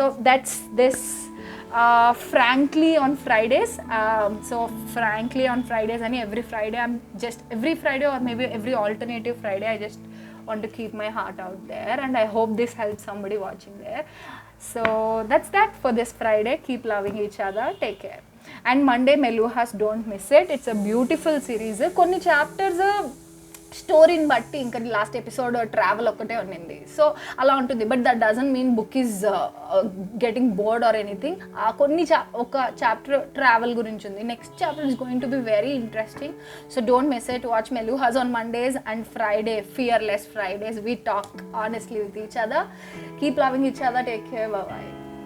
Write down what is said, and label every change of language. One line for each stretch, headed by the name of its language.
English: So that's this frankly on Fridays. So frankly on Fridays and every Friday or maybe every alternative Friday I just want to keep my heart out there, and I hope this helps somebody watching there. So that's that for this Friday. Keep loving each other. Take care. And Monday Meluhas, don't miss it. It's a beautiful series.
Telugu: Konni chapters స్టోరీని బట్టి ఇంకా last episode travel ఒక్కటే ఉన్నింది. So అలా ఉంటుంది.
English: But that doesn't mean book is getting bored or anything.
Telugu: ఒక chapter travel గురించి ఉంది.
English: Next chapter is going to be very interesting. So don't miss it. Watch Meluhas on Mondays and Friday, Fearless Fridays. We talk honestly with each other. Keep loving each other. Take care. Bye-bye.